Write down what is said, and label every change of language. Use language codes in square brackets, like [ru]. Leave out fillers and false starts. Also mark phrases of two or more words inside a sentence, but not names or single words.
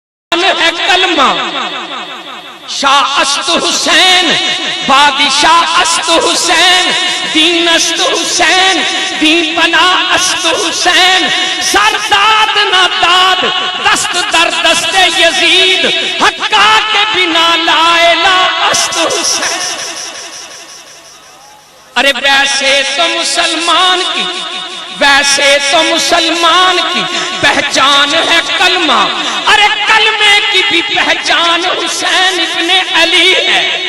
[ur] ہے کلمہ [fa] شاہ است حسین بادشاہ است حسین دین است حسین دین بنا است حسین سرداد نہ داد دست در دست یزید حقا کے بنا لا الہ است حسین. [ur] ارے ویسے تو مسلمان کی پہچان ہے کلمہ، ارے کلمے کی بھی پہچان حسین ابن علی ہے.